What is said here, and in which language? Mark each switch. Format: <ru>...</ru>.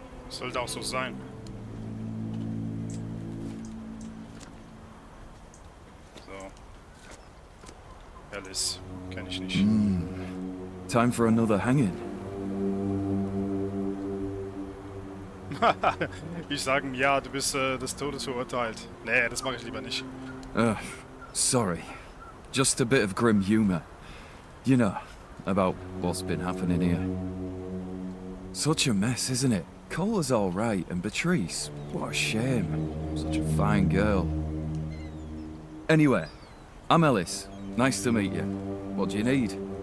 <de>Sollte auch so sein. So. Alice, kenn ich nicht.</de> <en>Time for another hanging.</en> <de>Ich sagen, ja, du bist des Todes verurteilt. Nee, das mache ich lieber nicht.</de> <en>Sorry. Just a bit of grim humor. You know, about what's been happening here. Such a mess, isn't it? Cola's all right, and Beatrice, what a shame. Such a fine girl. Anyway, I'm Ellis. Nice to meet you. What do you need?</en>